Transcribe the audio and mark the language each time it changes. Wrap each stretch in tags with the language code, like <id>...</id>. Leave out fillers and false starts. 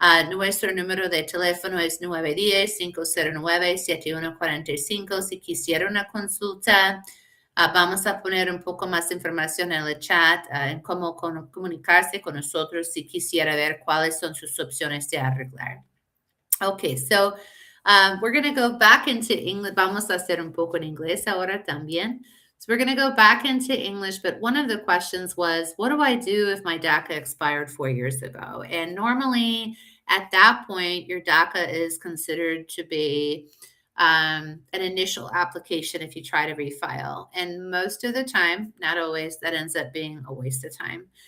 <es>Nuestro número de teléfono es 910-509-7145. Si quisiera una consulta, vamos a poner un poco más información en el chat en cómo comunicarse con nosotros si quisiera ver cuáles son sus opciones de arreglar.</es> <en>Okay, so we're going to go back into English.</en> <es>Vamos a hacer un poco en inglés ahora también.</es> <en>So we're going to go back into English, but one of the questions was, what do I do if my DACA expired 4 years ago? And normally at that point, your DACA is considered to be an initial application if you try to refile. And most of the time, not always, that ends up being a waste of time.</en>